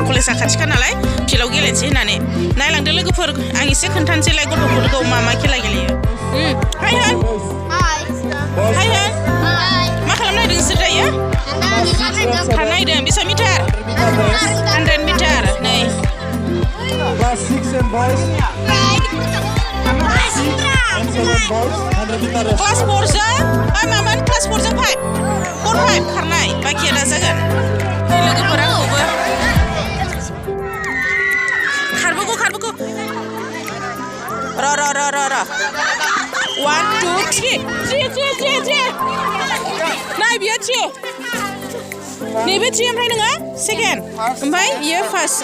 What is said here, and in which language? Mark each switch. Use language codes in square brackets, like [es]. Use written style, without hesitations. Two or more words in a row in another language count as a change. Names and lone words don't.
[brx] कलेजा खाथिखा नालाय फिल्डआव गेलेनोसै होननानै। नायलांदो लोगोफोर, आं एसे खोन्थानोसैलाय गथ'फोरखौ मा खेला गेलेयो। हाय होन मा खालामनो नागिरदों नोंसोर दायो? खारनो नागिरदों। बेसेबां मिटार? 100 मिटार। नै [en] Class 6 and boys. [brx] क्लास 4जों मामोन क्लास 4जों 5 खारनाय बाखिया दा जागोन। लोगोफोर आंखौबो खारबोगौ र' 1 2 3 नाय बियो 3 नैबे 3 ओमफ्राय नोङो सेकेन्ड, ओमफ्राय बियो फार्स्ट।